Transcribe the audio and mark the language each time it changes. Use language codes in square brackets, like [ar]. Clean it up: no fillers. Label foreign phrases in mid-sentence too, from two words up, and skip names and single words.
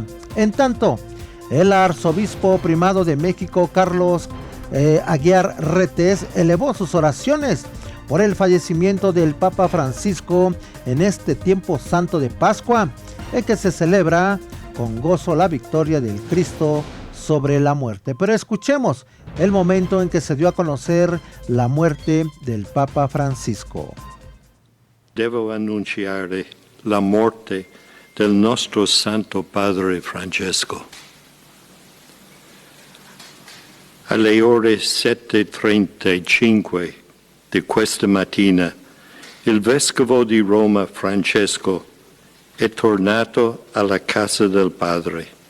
[es] En tanto, el arzobispo primado de México, Carlos Aguiar Retes, elevó sus oraciones por el fallecimiento del Papa Francisco en este tiempo santo de Pascua, en que se celebra con gozo la victoria del Cristo sobre la muerte. Pero escuchemos el momento en que se dio a conocer la muerte del Papa Francisco. [it] Devo annunciare la morte del nostro Santo Padre Francesco. Alle ore 7:35 di questa mattina, il Vescovo di Roma Francesco è tornato alla casa del Padre.